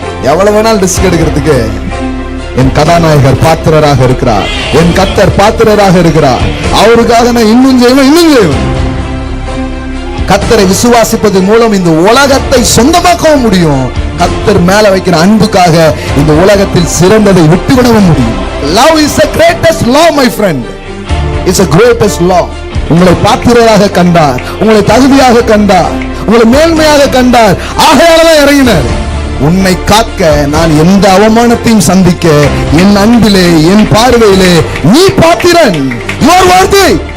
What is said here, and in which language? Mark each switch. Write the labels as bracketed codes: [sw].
[ta] எவ்வளவு வேணாலும் ரிஸ்க் எடுக்கிறதுக்கு என் கதாநாயகர் பாத்திரராக இருக்கிறார். என் கர்த்தர் பாத்திரராக இருக்கிறார். அவருக்காக நான் இன்னும் செய்வேன். கர்த்தரை விசுவாசிப்பதன் மூலம் இந்த உலகத்தை சொந்தமாக்கவும் முடியும். கர்த்தர் மேல வைக்கிற அன்புக்காக இந்த உலகத்தில் சிறந்ததை விட்டுவிடவும் முடியும். [en] Love is the greatest law, my friend. It's the greatest law. [ta] உங்களை பாத்திரராக கண்டார், உங்களை தகுதியாக கண்டார், உங்களை மேன்மையாக கண்டார். ஆகையாலதான் இறங்கினார். உன்னை காக்க நான் எந்த அவமானத்தையும் சந்திக்க என் அன்பிலே என் பார்வையிலே நீ பாத்திரன். [en] You are worthy.